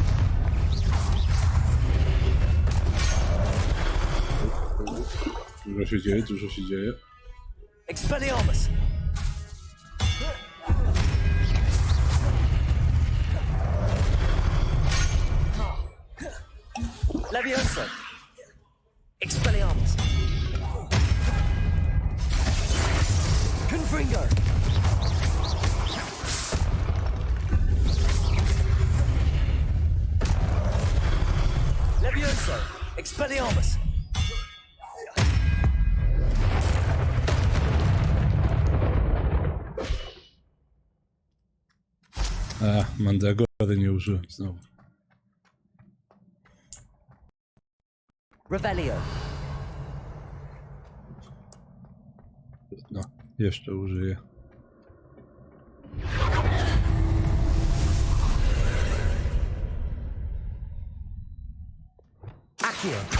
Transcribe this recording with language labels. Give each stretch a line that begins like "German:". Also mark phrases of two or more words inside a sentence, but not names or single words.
Polish: Dużo się dzieje, dużo się dzieje. Expelliarmus! Levioso! Expelliarmus! Confringo! Levioso! Expelliarmus! Mandragory nie użyłem znowu. Revelio. No, jeszcze użyję. Accio.